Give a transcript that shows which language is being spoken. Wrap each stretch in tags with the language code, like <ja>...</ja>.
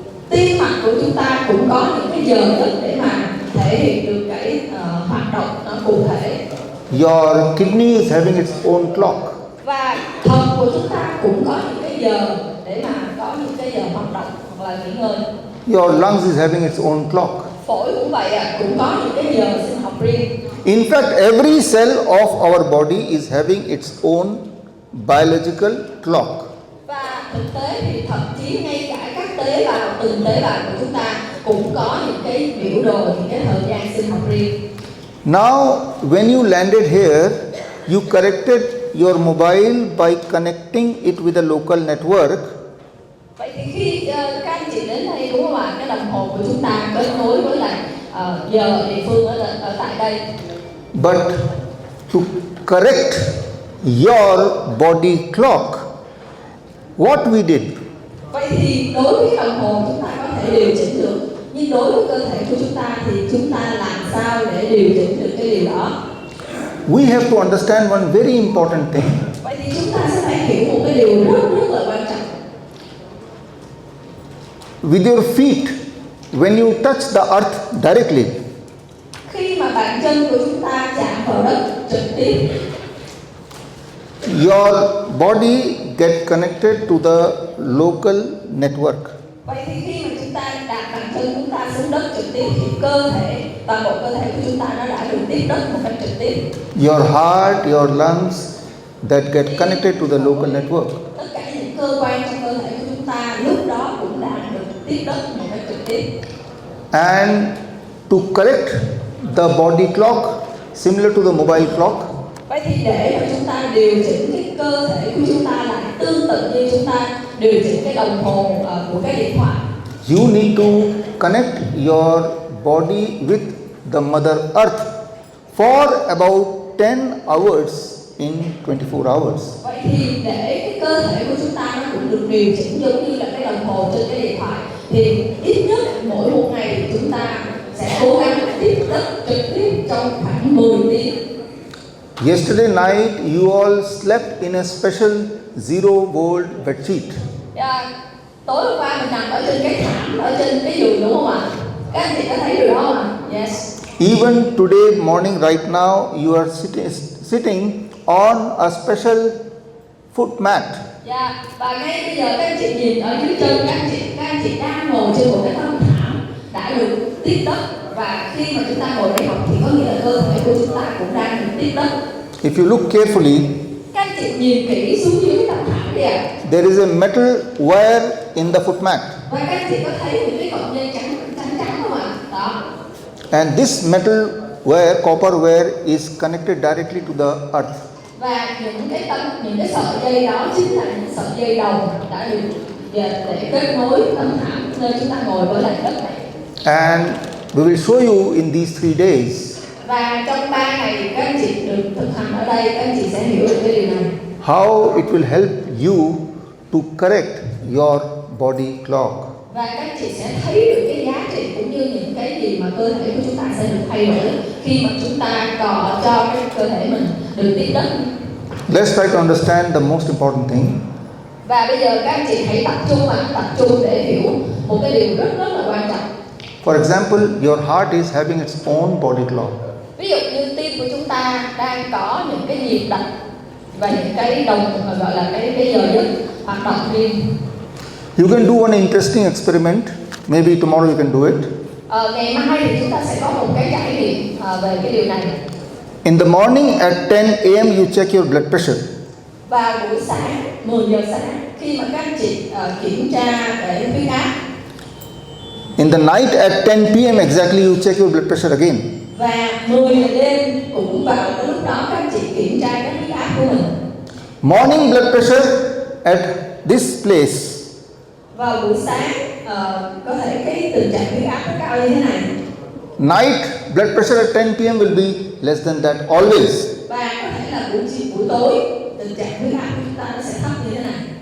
<vi>Tim mạch của chúng ta cũng có những cái giờ giấc để mà thể hiện được cái hoạt động nó cụ thể.</vi> <en>Your kidney is having its own clock.</en> <vi>Và thận của chúng ta cũng có những cái giờ để mà có những cái giờ hoạt động hoặc là nghỉ ngơi.</vi> <en>Your lungs is having its own clock.</en> <vi>Phổi cũng vậy ạ, cũng có những cái giờ sinh học riêng.</vi> <en>In fact, every cell of our body is having its own biological clock.</en> <vi>Và thực tế thì thậm chí ngay cả các tế bào, từng tế bào của chúng ta cũng có những cái biểu đồ, những cái thời gian sinh học riêng.</vi> <en>Now, when you landed here, you corrected your mobile by connecting it with a local network.</en> <vi>Vậy thì khi các anh chị đến đây đúng không ạ? Cái đồng hồ của chúng ta kết nối với lại giờ địa phương ở tại đây.</vi> <en>But to correct your body clock, what we did?</en> <vi>Vậy thì đối với cái đồng hồ chúng ta có thể điều chỉnh được, nhưng đối với cơ thể của chúng ta thì chúng ta làm sao để điều chỉnh được cái điều đó?</vi> <en>We have to understand one very important thing.</en> <vi>Vậy thì chúng ta sẽ phải hiểu một cái điều rất là quan trọng.</vi> <en>With your feet, when you touch the earth directly,</en> <vi>Khi mà bàn chân của chúng ta chạm vào đất trực tiếp,</vi> <en>your body get connected to the local network.</en> <vi>vậy thì khi mà chúng ta đặt bàn chân chân chúng ta xuống đất trực tiếp thì cơ thể, toàn bộ cơ thể của chúng ta nó đã được tiếp đất một cách trực tiếp.</vi> <en>Your heart, your lungs that get connected to the local network.</en> <vi>Tất cả những cơ quan trong cơ thể của chúng ta lúc đó cũng đã được tiếp đất một cách trực tiếp.</vi> <en>And to correct the body clock, similar to the mobile clock,</en> <vi>Vậy thì để mà chúng ta điều chỉnh cái cơ thể của chúng ta lại tương tự như chúng ta điều chỉnh cái đồng hồ của cái điện thoại,</vi> <en>you need to connect your body with the Mother Earth for about 10 hours in 24 hours.</en> <vi>vậy thì để cái cơ thể của chúng ta nó cũng được điều chỉnh giống như là cái đồng hồ trên cái điện thoại, thì ít nhất mỗi một ngày thì chúng ta sẽ cố gắng tiếp đất trực tiếp trong khoảng 10 tiếng.</vi> <en>Yesterday night you all slept in a special 0-volt bedsheet.</en> <vi>Tối hôm qua mình nằm ở trên cái thảm ở trên cái giường đúng không ạ? Các anh chị có thấy điều đó không ạ?</vi> <en>Yes. Even today morning right now you are sitting on a special foot mat.</en> <vi>Và ngay bây giờ các anh chị nhìn ở dưới chân các anh chị đang ngồi trên một cái tấm thảm đã được tiếp đất, và khi mà chúng ta ngồi đây học thì có nghĩa là cơ thể của chúng ta cũng đang được tiếp đất.</vi> <en>If you look carefully,</en> <vi>Các anh chị nhìn kỹ xuống dưới cái tấm thảm đi ạ.</vi> <en>there is a metal wire in the foot mat.</en> <vi>Và các anh chị có thấy những cái cọng dây trắng không ạ? Đó.</vi> <en>And this metal wire, copper wire, is connected directly to the earth.</en> <vi>Và những cái sợi dây đó chính là những sợi dây đồng đã được để kết nối tấm thảm nơi chúng ta ngồi với lại đất này.</vi> <en>And we will show you in these 3 days</en> <vi>Và trong 3 ngày các anh chị được thực hành ở đây, các anh chị sẽ hiểu được cái điều này.</vi> <en>how it will help you to correct your body clock.</en> <vi>Và các anh chị sẽ thấy được cái giá trị cũng như những cái gì mà cơ thể của chúng ta sẽ được thay đổi khi mà chúng ta có cho cái cơ thể mình được tiếp đất.</vi> <en>Let's try to understand the most important thing.</en> <vi>Và bây giờ các anh chị hãy tập trung để hiểu một cái điều rất là quan trọng.</vi> <en>For example, your heart is having its own body clock.</en> <vi>Ví dụ như tim của chúng ta đang có những cái nhịp đập và những cái đồng gọi là cái giờ giấc hoạt động riêng.</vi> <en>You can do one interesting experiment. Maybe tomorrow you can do it.</en> <vi>Ngày mai thì chúng ta sẽ có một cái trải nghiệm về cái điều này.</vi> <en>In the morning at 10 a.m. you check your blood pressure.</en> <vi>Và buổi sáng 10 giờ sáng khi mà các anh chị kiểm tra về huyết áp.</vi> <en>In the night at 10 p.m. exactly you check your blood pressure again.</en> <vi>Và 10 giờ đêm cũng vào cái lúc đó các anh chị kiểm tra cái huyết áp của mình.</vi> <en>Morning blood pressure at this place.</en> <vi>Vào buổi sáng có thể cái tình trạng huyết áp nó cao như thế này.</vi> <en>Night blood pressure at 10 p.m. will be less than that always.</en> <vi>Và có thể là buổi tối tình trạng huyết áp của chúng ta nó sẽ thấp như thế này.</vi>